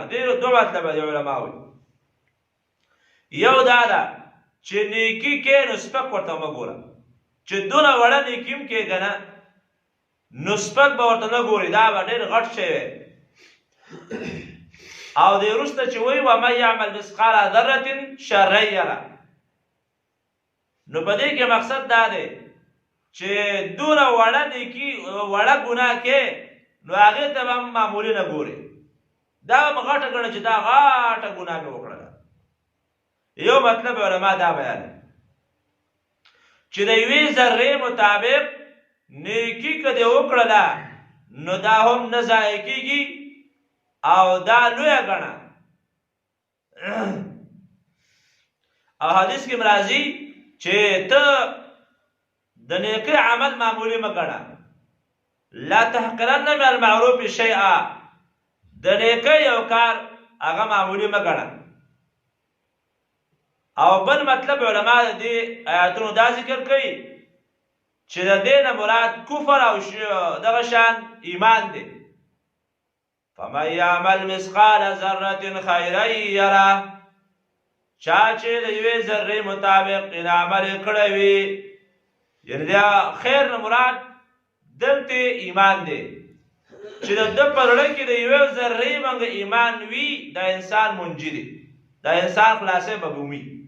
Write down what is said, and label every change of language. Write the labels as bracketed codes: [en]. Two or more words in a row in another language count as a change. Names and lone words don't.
[ps] دې دوه مطلبه دي علما وایي. یو دا ده چې نیکي کې نو سپک ورته مه ګوره، چې دونه وړه نیکي هم کې که نه نو سپک به ورته نه ګوري، دا به ډېر غټ شی وی. او دې وروسته چې وایي [ar] ومن یعمل مثقال ذرة شرا یره، [ps] نو په دې کې مقصد دا دی چې دونه وړه نیکي وړه ګناه کې نو هغې ته به هم معمولي نه ګورې، دا به م غټه ګڼه چې دا غټه ګناه مې وکړله. یو مطلب علما دا بیانوي چې د یوې ذرې مطابق نیکي که دې وکړله نو دا هم نه ضایع کېږي او دا لویه ګڼه. او حدیث کې راځي چې ته د نیکۍ عمل معمولي مه ګڼه. [ar] لا تحقرن من المعروف شیئا، [ps] د نیکۍ یو کار هغه معمولي مه ګڼه. او بل مطلب علما د دې آیاتونو دا ذکر کوي چې د دې نه مراد کفر او دغه شان ایمان دی. [ar] فمن یعمل مثقال ذرة خیرا یره [ps] چا چې د یوې ذرې مطابق عمل یې کړی وي، یعنې د خیر نه مراد دلته ایمان دی چې د ده په زړه کې د یوې ذرې باندې ایمان وي، دا انسان منجي دی، دا انسان خلاصې به مومي.